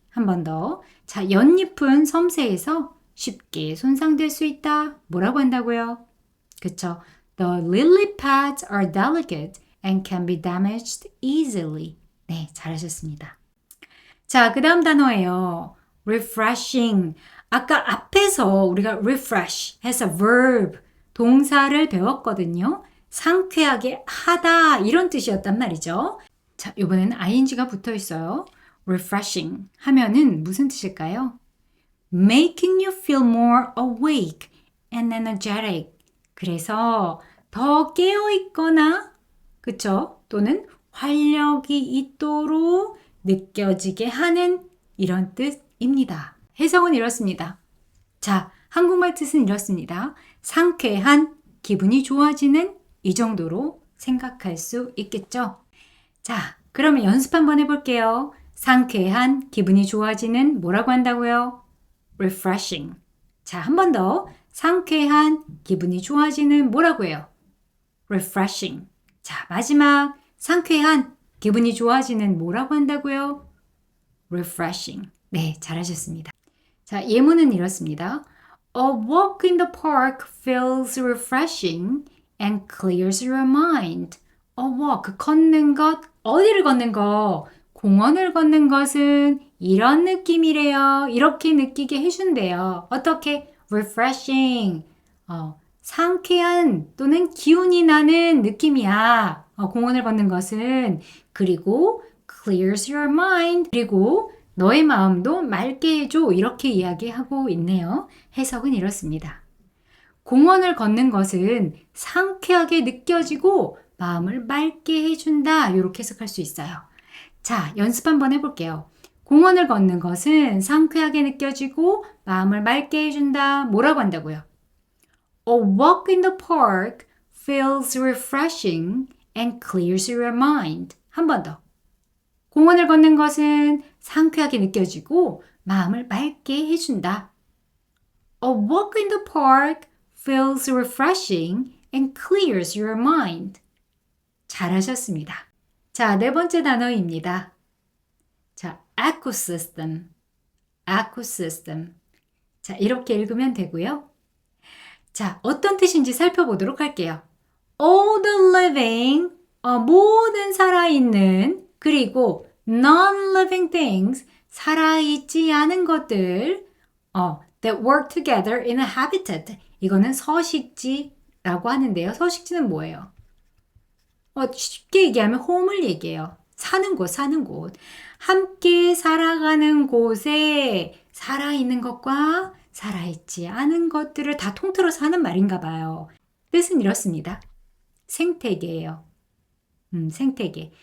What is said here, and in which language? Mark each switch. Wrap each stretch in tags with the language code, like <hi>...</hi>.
<ko>한 번 더. 자, 연잎은 섬세해서 쉽게 손상될 수 있다. 뭐라고 한다고요? 그쵸?</ko> <en>The lily pads are delicate and can be damaged easily.</en> <ko>네, 잘하셨습니다. 자, 그 다음 단어예요. refreshing. 아까 앞에서 우리가 refresh 해서 verb, 동사를 배웠거든요. 상쾌하게 하다 이런 뜻이었단 말이죠. 자, 이번에는 ing가 붙어 있어요. refreshing 하면은 무슨 뜻일까요?</ko> <en>making you feel more awake and energetic.</en> <ko>그래서 더 깨어 있거나, 그쵸? 또는 활력이 있도록 느껴지게 하는 이런 뜻입니다. 해석은 이렇습니다. 자, 한국말 뜻은 이렇습니다. 상쾌한, 기분이 좋아지는 이 정도로 생각할 수 있겠죠? 자, 그러면 연습 한번 해볼게요. 상쾌한, 기분이 좋아지는 뭐라고 한다고요? refreshing. 자, 한 번 더. 상쾌한, 기분이 좋아지는 뭐라고 해요? refreshing. 자, 마지막. 상쾌한, 기분이 좋아지는 뭐라고 한다고요? refreshing. 네, 잘하셨습니다. 자, 예문은 이렇습니다.</ko> <en>A walk in the park feels refreshing and clears your mind.</en> <ko>A walk, 걷는 것, 어디를 걷는 거? 공원을 걷는 것은 이런 느낌이래요. 이렇게 느끼게 해준대요. 어떻게? refreshing. 상쾌한 또는 기운이 나는 느낌이야. 공원을 걷는 것은. 그리고</ko> <en>clears your mind.</en> <ko>그리고 너의 마음도 맑게 해줘. 이렇게 이야기하고 있네요. 해석은 이렇습니다. 공원을 걷는 것은 상쾌하게 느껴지고 마음을 맑게 해준다. 이렇게 해석할 수 있어요. 자, 연습 한번 해볼게요. 공원을 걷는 것은 상쾌하게 느껴지고 마음을 맑게 해준다. 뭐라고 한다고요?</ko> <en>A walk in the park feels refreshing and clears your mind.</en> <ko>한 번 더. 공원을 걷는 것은 상쾌하게 느껴지고 마음을 맑게 해준다.</ko> <en>A walk in the park feels refreshing and clears your mind.</en> <ko>잘하셨습니다. 자, 네 번째 단어입니다. 자, ecosystem. ecosystem. 자, 이렇게 읽으면 되고요. 자, 어떤 뜻인지 살펴보도록 할게요.</ko> <en>All the living,</en> <ko>모든 살아있는, 그리고</ko> <en>non-living things,</en> <ko>살아있지 않은 것들,</ko> <en>that work together in a habitat.</en> <ko>이거는 서식지라고 하는데요. 서식지는 뭐예요? 쉽게 얘기하면 홈을 얘기해요. 사는 곳, 사는 곳. 함께 살아가는 곳에 살아있는 것과 살아있지 않은 것들을 다 통틀어서 하는 말인가 봐요. 뜻은 이렇습니다. 생태계예요. 생태계.</ko>